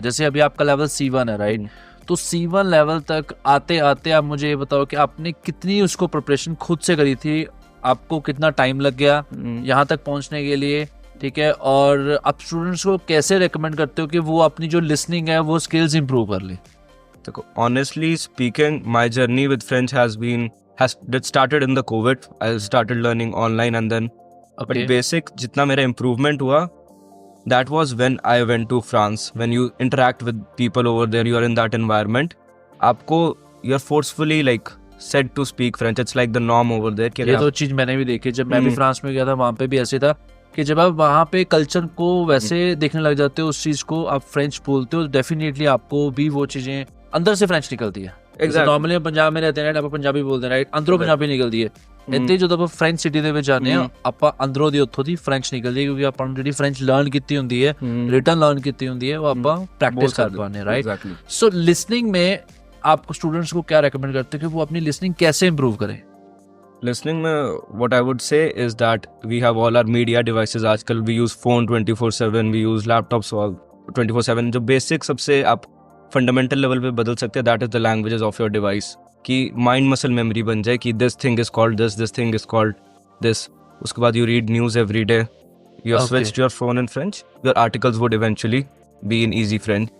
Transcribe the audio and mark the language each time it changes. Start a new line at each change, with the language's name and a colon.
Hindi: जैसे अभी आपका लेवल C1 है राइट, तो C1 लेवल तक आते आते आप मुझे ये बताओ कि आपने कितनी उसको प्रिपरेशन खुद से करी थी, आपको कितना टाइम लग गया यहाँ तक पहुँचने के लिए, ठीक है, और आप स्टूडेंट्स को कैसे रेकमेंड करते हो कि वो अपनी जो लिसनिंग है वो स्किल्स इंप्रूव कर ले?
English: देखो, honestly speaking, my journey with French it started in the COVID. I started learning online and then but basic जितना मेरा improvement हुआ, that was when I went to France. When you interact with people over there, you are in that environment. आपको you're forcefully like said to speak French. It's like the norm over there.
Hindi: ये तो चीज मैंने भी देखी. जब मैं भी फ्रांस में गया था वहाँ पे भी ऐसे था कि जब आप वहाँ पे कल्चर को वैसे देखने लग जाते हो, उस चीज को आप फ्रेंच बोलते हो, डेफिनेटली आपको भी वो चीजें अंदर से फ्रेंच निकलती है. नॉर्मली पंजाब में रहते हैं राइट, आप पंजाबी बोलते हैं राइट, अंदरों पंजाबी निकलती है.
Punjabi: ਇੱਥੇ ਜਦੋਂ ਆਪਾਂ ਫ੍ਰੈਂਚ ਸਿਟੀ ਦੇ ਵਿੱਚ ਜਾਂਦੇ ਆ ਆਪਾਂ ਅੰਦਰੋਂ ਦੀ ਉੱਥੋਂ ਦੀ ਫ੍ਰੈਂਚ ਨਿਕਲਦੀ ਹੈ, ਕਿਉਂਕਿ ਆਪਾਂ ਨੂੰ ਜਿਹੜੀ ਫ੍ਰੈਂਚ ਲਰਨ ਕੀਤੀ ਹੁੰਦੀ ਹੈ, ਰਿਟਨ ਲਰਨ ਕੀਤੀ ਹੁੰਦੀ है, वो ਆਪਾਂ प्रैक्टिस
Hindi: कर पाते हैं राइट. सो लिसनिंग में आप स्टूडेंट्स को क्या रेकमेंड करते हैं कि वो अपनी लिसनिंग कैसे इंप्रूव करें?
English: Listening में what I would say is that we have all our media devices. आजकल we use phone 24/7, we use laptops 24/7.
Hindi: जो बेसिक सबसे आप फंडामेंटल लेवल पे बदल सकते हैं,
English: that is the languages of your device,
Hindi: कि माइंड मसल मेमोरी बन जाए कि this thing is called this thing is called this. उसके बाद
English: You read news every day, you are switched your phone in French, your articles would eventually be in easy French.